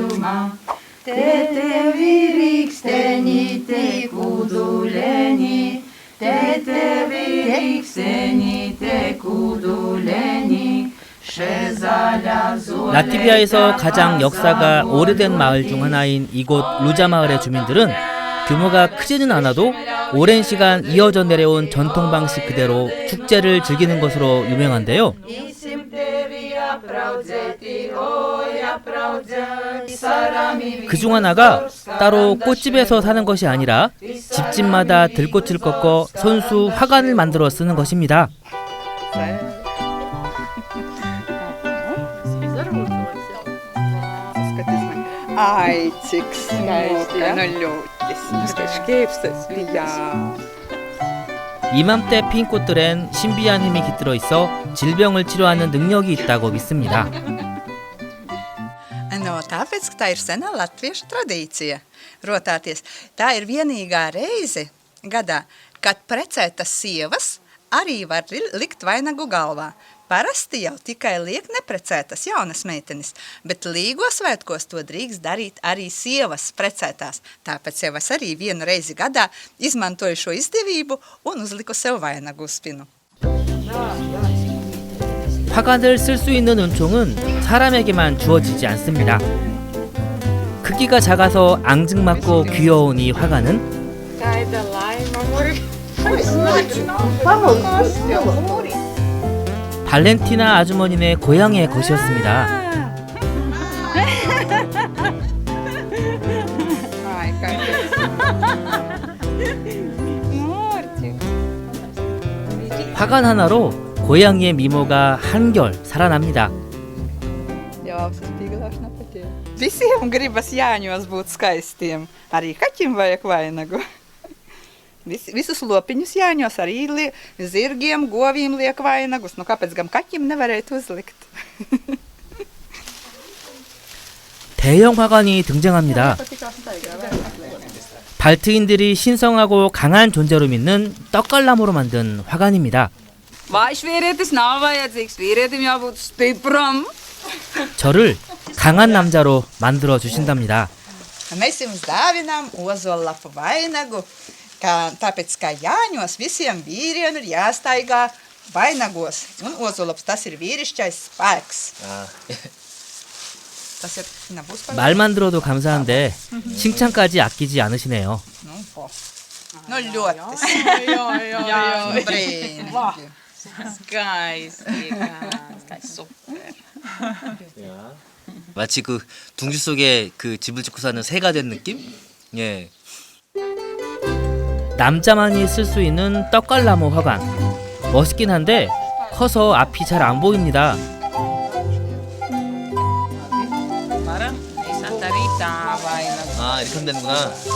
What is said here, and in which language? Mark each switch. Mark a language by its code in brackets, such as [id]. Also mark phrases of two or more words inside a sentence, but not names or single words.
[lv] Tetevi riksteni, te kuduleni, tetevi riksteni, te kuduleni. [ko] 라트비아에서 가장 역사가 오래된 마을 중 하나인 이곳 루자 마을의 주민들은 규모가 크지는 않아도 오랜 시간 이어져 내려온 전통 방식 그대로 축제를 즐기는 것으로 유명한데요. 그중 하나가 따로 꽃집에서 사는 것이 아니라 집집마다 들꽃을 꺾어 손수 화관을 만들어 쓰는 것입니다. [lv] Ai, cik skaisti, nu ļoti skaisti. Jā. [ko] 이맘때 핀 꽃들엔 신비한 힘이 깃들어 있어 질병을 치료하는 능력이 있다고 믿습니다. [lv] No, tāpēc, ka tā ir senā latviešu tradīcija. Rotāties, tā ir vienīgā reize gadā, kad precētas sievas arī var likt vainagu galvā. Parasti jau tikai liek neprecētas jaunas meitenes, bet līgo svētkos to drīkst darīt arī sievas precētās. Tāpēc jau es arī vienu reizi gadā izmantoju šo izdevību un uzliku sev vainagu uz spinu. [ko] 화관을 쓸 수 있는 은총은 사람에게만 주어지지 않습니다. 크기가 작아서 앙증맞고 귀여운 이 화관은 발렌티나 아주머니네 고향의 것이었습니다. 화관 하나로 고양이의 미모가 한결 살아납니다. [lv] Visiem gribas jāņos būt skaistiem. Arī kaķim vajag vainagu. Visus lopiņus jāņos, arī zirgiem, govīm liek vainagus. Nu, kāpēc gan kaķim nevarētu uzlikt? [ko] 대형 화관이 등장합니다. 발트인들이 신성하고 강한 존재로 믿는 떡갈나무로 만든 화관입니다. [lv] Vājš nav vajadzīgs, vīrietim jābūt stipram. [ko] 저를 강한 남자로 만들어 주신답니다. [lv] Mēs jums dāvinām ozolapu vainagu, tāpēc kā jāņos visiem vīriem ir jāstaigā vainagos. Un ozolaps, tas ir vīrišķais spēks. [ko] 말만 들어도 감사한데 칭찬까지 아끼지 않으시네요. [lv] Nu, ļoti. Jā, brīnišķīgi. Skaisti, super. [ko] 마치 그 둥지 속에 그 집을 짓고 사는 새가 된 느낌? 예. 남자만이 쓸 수 있는 떡갈나무 화관. 멋있긴 한데 커서 앞이 잘 안 보입니다. 아, 이렇게 하면 되는구나.